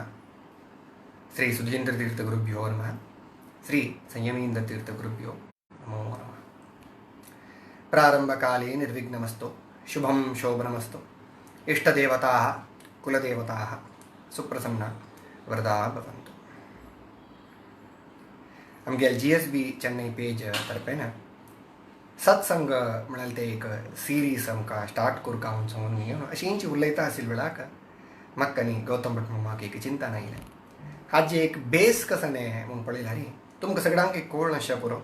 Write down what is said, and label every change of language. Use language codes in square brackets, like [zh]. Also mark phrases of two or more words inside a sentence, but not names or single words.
[sa] श्रीसुधीन्द्रतीर्थगुरुभ्यो नमः. श्रीसंयमीन्द्रतीर्थगुरुभ्यो नमो नमः. प्रारंभकाले निर्विघ्नमस्तु शुभं शोभनमस्तु. इष्टदेवताः कुलदेवताः सुप्रसन्ना वरदा भवन्तु. [kok] आमगे GSB चेन्नई पेज तर्फेन सत्संग म्हणाल ते एक सिरीज आमकां स्टार्ट करूंक हांव सांगून अशींच उलयता आशिल्ले वेळाक म्हाका न्ही गौतम भट म्हाका एक चिंतन आयलें. हाजे एक बेस कसो न्ही म्हूण पळयला रे तुमकां सगळ्यांक एक कळून आसचें पुरो.